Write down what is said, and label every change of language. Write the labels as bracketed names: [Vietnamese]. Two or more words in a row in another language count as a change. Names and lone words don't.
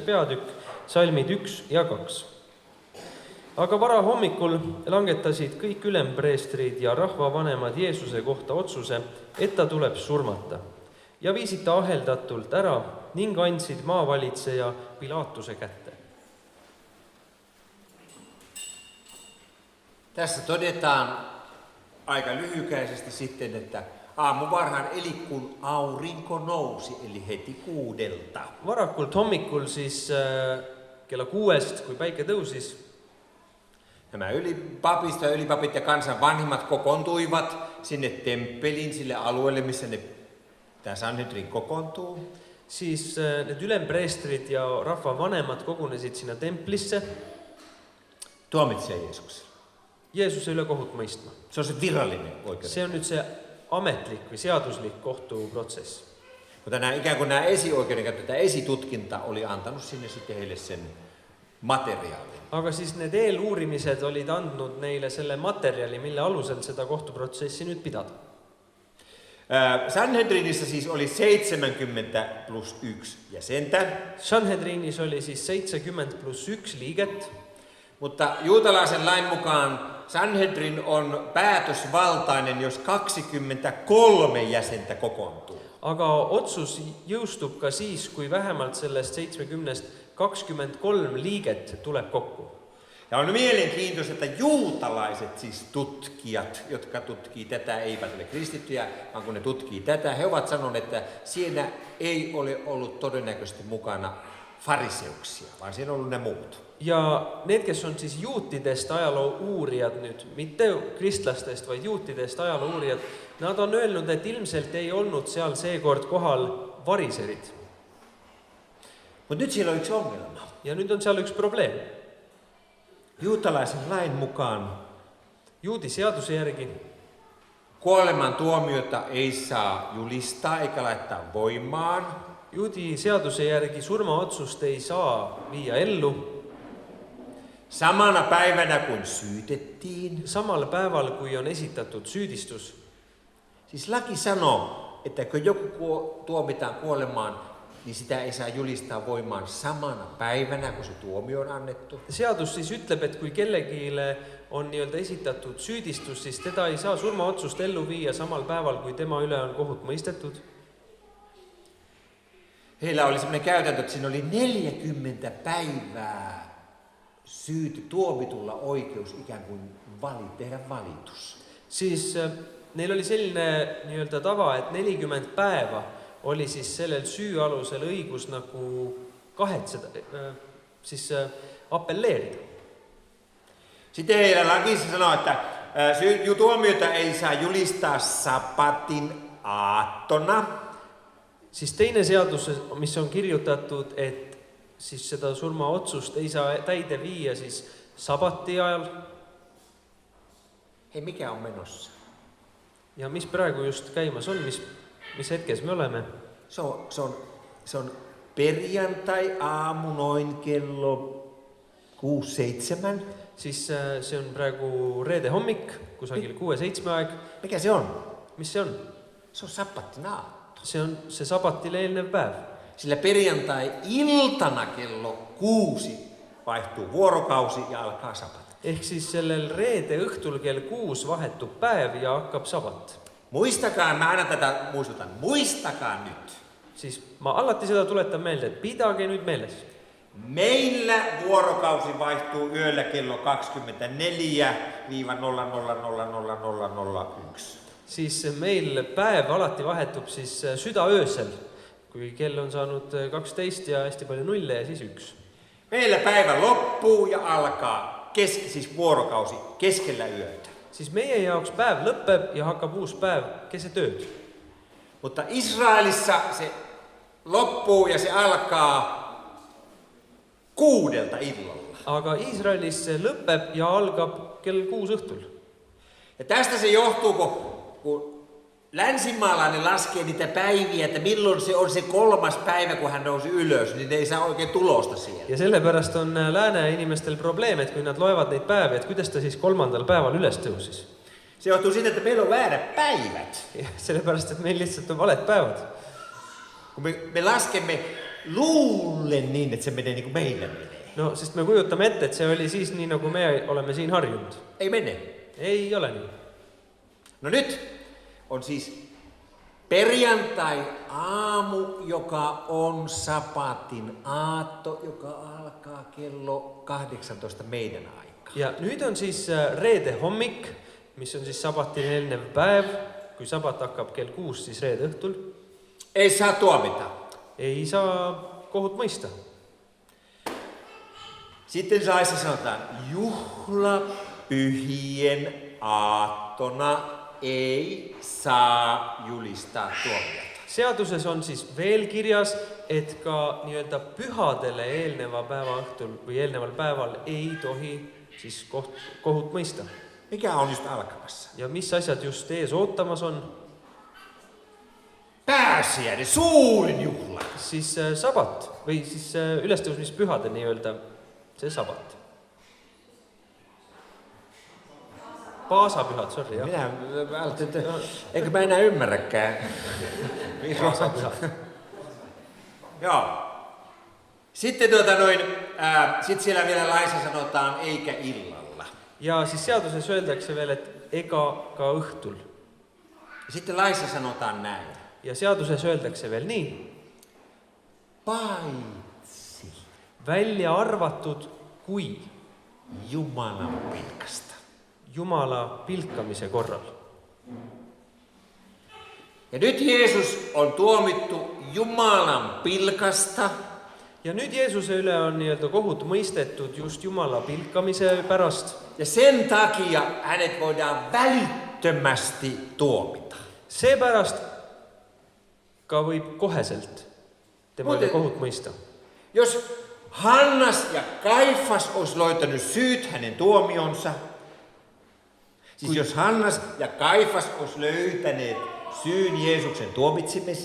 [Estonian] peatükk, salmid 1 ja 2. Aga vara hommikul langetasid kõik ülempreestrid ja rahvavanemad Jeesuse kohta otsuse, et ta tuleb surmata, ja viisid ta aheldatult ära ning andsid maavalitseja Pilaatuse kätte. [Finnish] Tässä todetaan aika lyhykäisesti sitten, että aamuvarhaan eli kun aurinko nousi, eli heti 6. [Estonian] Varakult hommikul siis kella 6, kui päike tõusis, [Finnish] nämä ylipapit ja kansan vanhimmat kokoontuivat sinne temppeliin, sille alueelle, missä tämä Sanhedrin kokoontuu. [Estonian] siis need ülempreestrid ja rahvavanemad kogunesid sinna templisse [Finnish] Tuomitsee Jeesukselle. [Estonian] Jeesuse üle kohut mõistma. [Finnish] Se on se virallinen oikeus. [Estonian] See on nüüd see ametlik või seaduslik kohtuprotsess. [Finnish] Mutta ikään kuin nämä esioikeudenkäyttö, tämä esitutkinta oli antanut sinne sitten heille sen materiaalin. [Estonian] Aga siis need eeluurimised olid andnud neile selle materjali, mille alusel seda kohtuprotsessi nüüd pidada. [Finnish] Sanhedrinissa siis oli 70 plus 1 jäsentä. [Estonian] Sanhedrinis oli siis 70 plus 1 liiget. [Finnish] Mutta juutalaisen lain mukaan Sanhedrin on päätösvaltainen, jos 23 jäsentä kokoontuu. [Estonian] Aga otsus jõustub ka siis, kui vähemalt sellest 70-st 23 liiget tuleb kokku. [Finnish] Ja on mielenkiintoista, että juutalaiset, siis tutkijat, jotka tutkii tätä, eivät ole kristittyjä, vaan kun ne tutkii tätä, he ovat sanoneet, että siinä ei ole ollut todennäköisesti mukana fariseuksia, vaan siinä on ollut ne muut. [Estonian] Ja need, kes on siis juutidest ajaloo uurijad nüüd, mitte kristlastest, vaid juutidest ajaloo uurijad, nad on öelnud, et ilmselt ei olnud seal seekord kohal variserid. [Finnish] Mutta nyt siellä on yksi ongelma. [Estonian] Ja nüüd on seal üks probleem. [Finnish] Juutalaisen lain mukaan [Estonian] Juudi seaduse järgi [Finnish] kuoleman tuomiota ei saa julistaa eikä laittaa voimaan. [Estonian] Juudi seaduse järgi surmaotsust ei saa viia ellu. [Finnish] Samana päivänä kun syytettiin. [Estonian] Samal päeval, kui on esitatud süüdistus. [Finnish] Siis laki sanoo, että kun joku tuomitaan kuolemaan, niin sitä ei saa julistaa voimaan samana päivänä, kun se tuomio on annettu. [Estonian] Seadus siis ütleb, et kui kellegile on nii-öelda esitatud süüdistus, siis teda ei saa surmaotsust ellu viia samal päeval, kui tema üle on kohut mõistetud. [Finnish] Heillä oli sellainen käytäntö, että siinä oli 40 päivää tuomitulla oikeus ikään kuin tehdä valitus. [Estonian] Siis neil oli selline nii-öelda tava, et 40 päeva oli siis sellel süü alusel õigus nagu siis appelleerida. [Finnish] Sitten heillä lakissa sanoo, että tuomiota ei saa julistaa sabatin aattona. [Estonian] Siis teine seadus, mis on kirjutatud, et siis seda surmaotsust ei saa täide viia siis sabati ajal. [Finnish] Hei, mikä on menossa? [Estonian] Ja mis praegu just käimas on, mis hetkes me oleme? [Finnish] Se on perjantai aamu noin kello 6-7. [Estonian] Siis see on praegu reede hommik, kusagil 6-7 aeg. [Finnish] Mikä se on? [Estonian] Mis see on? [Finnish] Se on sabbatin aatto. [Estonian] See on see sabatile eelnev päev. [Finnish] Sillä perjantai iltana kello 6 vaihtuu vuorokausi ja alkaa sabat. [Estonian] Ehk siis sellel reede õhtul kell 6 vahetub päev ja hakkab sabat. [Finnish] Muistakaa, mä aina tätä muistutan, muistakaa nyt. [Estonian] Siis ma alati seda tuletan meelde, et pidage nüüd meeles. [Finnish] Meillä vuorokausi vaihtuu yöllä kello 24-000001. [Estonian] Siis meil päev alati vahetub siis südaöösel, kui kell on saanud 12 ja hästi palju nulle ja siis 1. [Finnish] Meillä päivä loppuu ja alkaa siis vuorokausi keskellä yötä. [Estonian] Siis meie jaoks päev lõpeb ja hakkab uus päev keset ööd. [Finnish] Mutta Israelissa se loppuu ja se alkaa 6 illalla. [Estonian] Aga Iisraelis see lõpeb ja algab kell 6 õhtul. [Finnish] Ja tästä se johtuu, kun länsimaalainen laskee niitä päiviä, että milloin se on se 3. päivä, kun hän nousi ylös, niin ne ei saa oikein tulosta siellä. [Estonian] Ja sellepärast on lääne inimestel probleem, et kui nad loevad neid päevi, et kuidas ta siis 3. päeval üles tõusis. [Finnish] Se johtuu siitä, että meillä on väärät päivät. [Estonian] Ja sellepärast, et meil lihtsalt on valed päevad. [Finnish] Kun me laskemme luulen niin, että se menee niin kuin meillä menee. No, [Estonian] sest me kujutame ette, et see oli siis nii, nagu me oleme siin harjunud. [Finnish] Ei mene. [Estonian] Ei ole nii. [Finnish] No nyt on siis perjantai-aamu, joka on sapatin aatto, joka alkaa kello 18 meidän aikaa. [Estonian] Ja nüüd on siis reede hommik, mis on siis sabatin eelnev päev. Kui sabat hakkab kell 6, siis reede õhtul. [Finnish] Ei saa tuomita. [Estonian] Ei saa kohut mõista. [Finnish] Sitten laissa sanotaan, juhlapyhien aattona ei saa julistaa tuomiota. [Estonian] Seaduses on siis veel kirjas, et ka nii-öelda pühadele eelneva päeva õhtul või eelneval päeval ei tohi siis kohut mõista. [Finnish] Mikä on just alkamassa? [Estonian] Ja mis asjad just ees ootamas on? [Finnish] Pääsiäinen, suurin juhla. [Estonian] Siis sabat või siis ülestõusmispühade nii-öelda see sabat. Paasapühad, sorry. Jah. [Finnish] Minä välttämättä, eikö mä enää ymmärräkään. [Estonian] Paasapühad. [Finnish] Joo. Sitten sit siellä vielä laissa sanotaan eikä illalla. [Estonian] Ja siis seaduses öeldakse veel, et ega ka õhtul. [Finnish] Sitten laissa sanotaan näin. [Estonian] Ja seaduses öeldakse veel nii. [Finnish] Paitsi [Estonian] Välja arvatud kui [Finnish] Jumalan pilkasta. [Estonian] Jumala pilkamise korral. [Finnish] Ja nyt Jeesus on tuomittu Jumalan pilkasta. [Estonian] Ja nüüd Jeesuse üle on nii-öelda kohut mõistetud just Jumala pilkamise pärast. [Finnish] Ja sen takia hänet voidaan välittömästi tuomita. [Estonian] Seepärast ka võib koheselt tema üle kohut mõista. [Finnish] Jos Hannas ja Kaifas olisi löytänyt syyt hänen tuomionsa, siis jos Hannas ja Kaifas olisi löytäneet syyn Jeesuksen tuomitsemiseen,